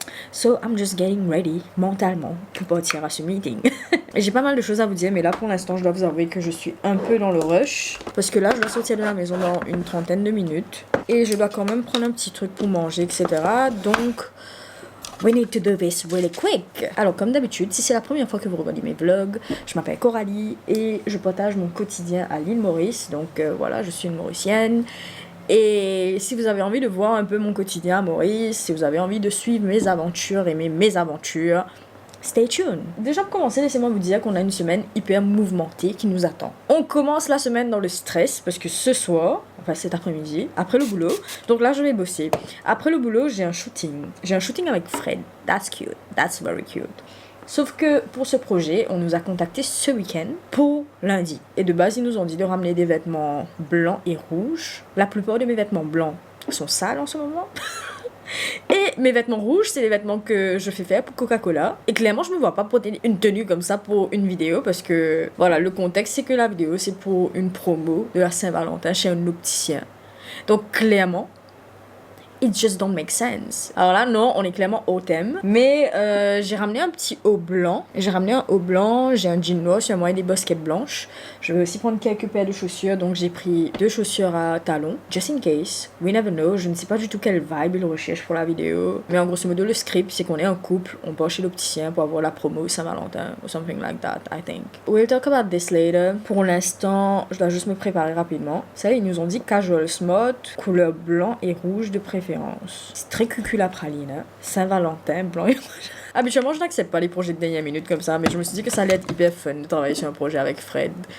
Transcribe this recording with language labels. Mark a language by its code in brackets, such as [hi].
[en] So I'm just getting ready [fr] mentalement pour partir à ce meeting. J'ai pas mal de choses à vous dire, mais là pour l'instant je dois vous avouer que je suis un peu dans le rush. Parce que là je dois sortir de la maison dans une trentaine de minutes. Et je dois quand même prendre un petit truc pour manger, etc. [en] Donc, we need to do this really quick. [fr] Alors comme d'habitude, si c'est la première fois que vous regardez mes vlogs, je m'appelle Coralie et je partage mon quotidien à l'île Maurice. Donc voilà, je suis une Mauricienne. Et si vous avez envie de voir un peu mon quotidien à Maurice, si vous avez envie de suivre mes aventures et mes mésaventures, [en] stay tuned. [fr] Déjà pour commencer, laissez-moi vous dire qu'on a une semaine hyper mouvementée qui nous attend. On commence la semaine dans le stress parce que ce soir, enfin cet après-midi, après le boulot, donc là je vais bosser. Après le boulot, j'ai un shooting. J'ai un shooting avec Fred. [en] That's cute. That's very cute. [fr] Sauf que pour ce projet, on nous a contacté ce week-end pour lundi. Et de base, ils nous ont dit de ramener des vêtements blancs et rouges. La plupart de mes vêtements blancs sont sales en ce moment. Et mes vêtements rouges, c'est les vêtements que je fais faire pour Coca-Cola. Et clairement, je me vois pas porter une tenue comme ça pour une vidéo parce que, voilà, le contexte, c'est que la vidéo, c'est pour une promo de la Saint-Valentin chez un opticien. Donc, clairement, [en] it just don't make sense. [fr] Alors là, non, on est clairement au thème. Mais j'ai ramené un petit haut blanc. J'ai ramené un haut blanc, j'ai un jean noir sur moi et des baskets blanches. Je vais aussi prendre quelques paires de chaussures. Donc j'ai pris 2 chaussures à talons. [en] Just in case. We never know. [fr] Je ne sais pas du tout quelle vibe il recherche pour la vidéo. Mais en grosso modo, le script, c'est qu'on est un couple. On part chez l'opticien pour avoir la promo Saint-Valentin. [en] Or something like that, I think. We'll talk about this later. [fr] Pour l'instant, je dois juste me préparer rapidement. Ça, ils nous ont dit casual smart, couleur blanc et rouge de préférence. C'est très cucul à praline, hein. Saint-Valentin, blanc et rouge. Habituellement, je n'accepte pas les projets de dernière minute comme ça, mais je me suis dit que ça allait être hyper fun de travailler sur un projet avec Fred.